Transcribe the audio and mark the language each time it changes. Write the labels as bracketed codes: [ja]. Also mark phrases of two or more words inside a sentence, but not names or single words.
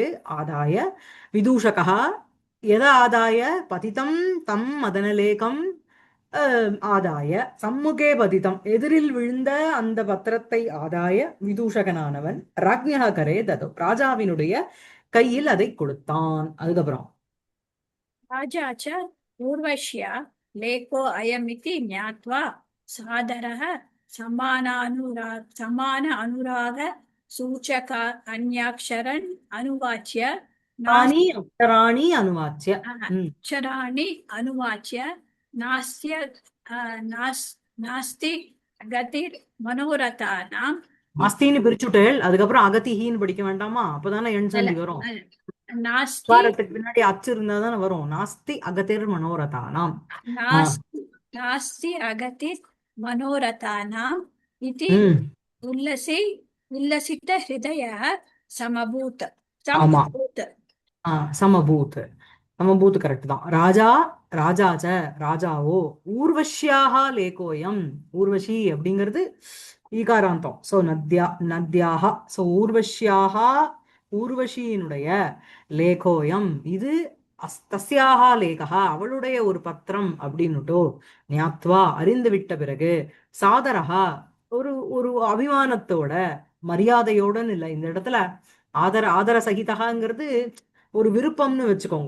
[sa] आदाय विदूषकः எதை ஆதாய? पतितं तं मदनलेखम् आदाय सम्मुखे पतितम् [ta] எதிரில் விழுந்த அந்த பத்திரத்தை ஆதாய விதூஷகனானவன் [sa] राज्ञः करे ततो [ta] ராஜாவினுடைய கையில் அதை கொடுத்தான். அதுக்கப்புறம் [sa] राजा च पूर्वश्या लेखो अयमिति ज्ञात्वा सादरः समान अनुराग सूचक अन्याक्षरन् अनुवाच्य तानि अक्षराणि अनुवाच्य अक्षराणि अनुवाच्य नास्त्य नास्ति गतिर् मनोरथानां [ta] அஸ்தின்னு பிரிச்சுட்டேள். அதுக்கப்புறம் அகதிஹின்னு படிக்க வேண்டாமா? அப்பதானே எண் சந்தி வரும். [sa] नास्ति [ta] வாரத்துக்கு பின்னாடி அச்சு இருந்தா தானே வரும். [sa] नास्ति अगतिर् मनोरथानाम्. नास्ति अगतिर् मनोरथानाम् इति उल्लसि उल्लसित हृदयः समभूत् [ta] ஆமா [sa] समभूत् समभूत्. समभूत् [ta] கரெக்ட் தான். ராஜா ராஜாச்ச ராஜாவோ [sa] उर्वश्याः लेखोऽयम् [ta] ஊர்வஷி அப்படிங்கிறது ஈகாராந்தம். சோ நத்யாக சோ ஊர்வஷ்யாக ஊர்வஷியினுடைய லேகோயம் இது [sa] तस्याः लेखा [ta] அவளுடைய ஒரு பத்திரம் அப்படின்னுட்டோ ஞாத்வா அறிந்து விட்ட பிறகு சாதரகா ஒரு ஒரு அபிமானத்தோட மரியாதையோடன்னு இல்லை இந்த இடத்துல ஆதர சகிதகாங்கிறது ஒரு விருப்பம்னு வச்சுக்கோங்க.